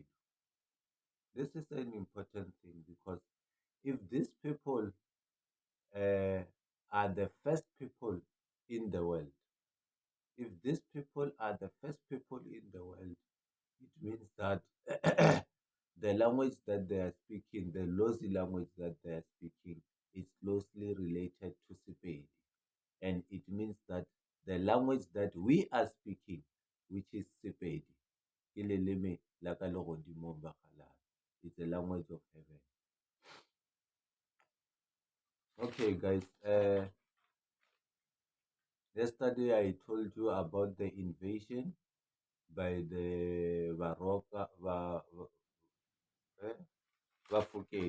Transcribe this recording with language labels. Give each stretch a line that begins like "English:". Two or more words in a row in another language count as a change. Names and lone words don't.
English: This is an important thing because if these people uh, are the first people in the world, if these people are the first people in the world, it means that the language that they are speaking, the Lozi language that they are speaking, is closely related to Sepedi. And it means that the language that we are speaking, which is Sepedi,
Northern Sotho: Ileleme la ka legodimong ba kgalane.
English: It's a language of heaven. Okay, guys. Yesterday I told you about the invasion by the Bafokeng.